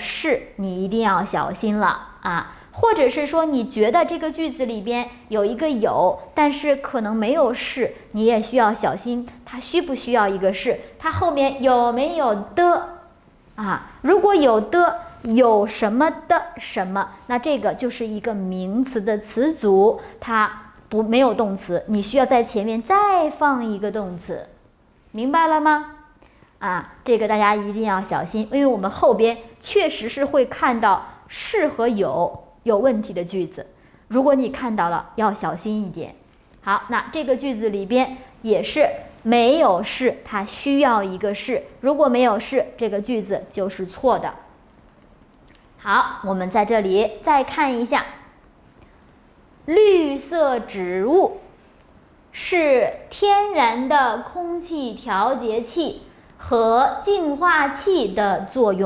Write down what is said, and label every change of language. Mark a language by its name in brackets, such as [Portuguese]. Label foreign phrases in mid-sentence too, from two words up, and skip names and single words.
[Chinese] 是，你一定要小心了或者是說你覺得這個句子裡邊有一個有，但是可能沒有是，你也需要小心，它需不需要一個是，它後面有沒有的如果有的，有什麼的什麼，那這個就是一個名詞的詞組，它沒有動詞，你需要在前面再放一個動詞，明白了嗎？這個大家一定要小心，因為我們後邊確實是會看到是和有問題的句子，如果你看到了，要小心一點。好，那這個句子裡邊也是沒有是，它需要一個是，如果沒有是，這個句子就是錯的。好，我們在這裡再看一下，綠色植物是天然的空氣調節器和淨化器的作用。